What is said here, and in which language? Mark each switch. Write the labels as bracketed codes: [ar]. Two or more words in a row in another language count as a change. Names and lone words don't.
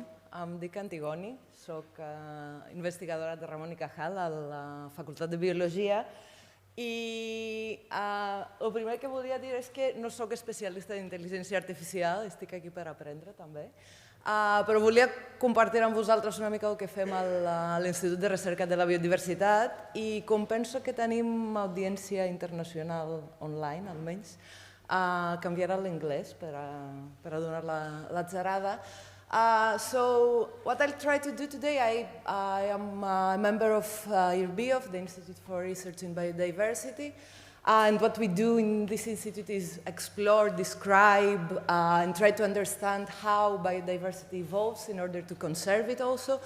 [ca] Em dic Antigoni, soc investigadora de Ramon i Cajal a la Facultat de Biologia i el primer que volia dir és que no soc especialista d'intel·ligència artificial, estic aquí per aprendre també, però volia compartir amb vosaltres una mica el que fem a l'Institut de Recerca de la Biodiversitat i com penso que tenim audiència internacional online, almenys, canviarà l'anglès per a donar l'atzarada. [en] So what I'll try to do today, I am a member of IRB, of the Institute for Research in Biodiversity, and what we do in this institute is explore, describe, and try to understand how biodiversity evolves in order to conserve it also.